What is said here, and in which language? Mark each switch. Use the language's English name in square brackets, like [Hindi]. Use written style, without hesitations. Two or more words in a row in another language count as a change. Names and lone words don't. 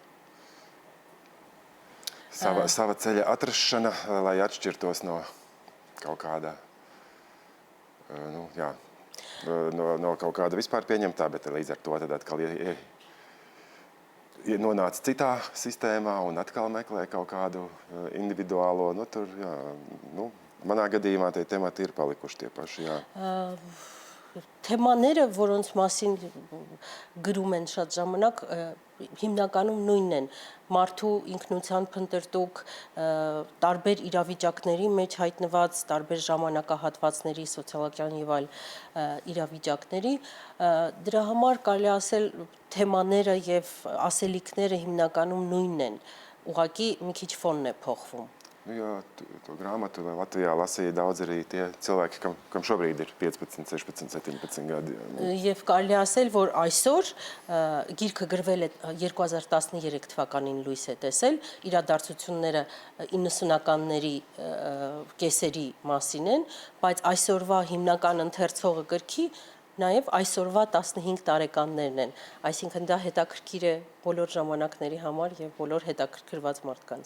[Latvian] sava ceļa atrašana, lai atšķirtos no kaut kāda, no kaut kāda vispār pieņemtā, bet līdz ar to tad atkal nonāca citā sistēmā un atkal meklē kaut kādu individuālo, manā gadījumā tie temati ir palikuši tie paši, jā. [Armenian] Թեմաները, որոնց մասին գրում են շատ ժամանակ, հիմնականում նույնն են, մարդու ինքնության փնտրտուք, տարբեր իրավիճակների մեջ հայտնված, տարբեր ժամանակահատվածների, սոցիալական եւ այլ իրավիճակների, դրա համար կարելի ասել թեմաները եւ ասելիքները հիմնականում նույնն են, ուղղակի մի քիչ ֆոնն է փոխվում. [Latvian] To grāmatu Latvijā lasīja daudz arī tie cilvēki, kam šobrīd ir 15, 16, 17 gadi. [Armenian] Եվ կարելի ասել, որ այսօր գիրքը գրվել է 2013 թվականին լույս է տեսել, իրադարձությունները 90-ականների կեսերի մասին են, բայց այսօրվա հիմնական ընթերցողը գրքի նաև այսօրվա 15 տարեկաններն են, այսինքն դա հետաքրքիր է բոլոր ժամանակների համար եւ բոլոր հետաքրքրված մարդկանց.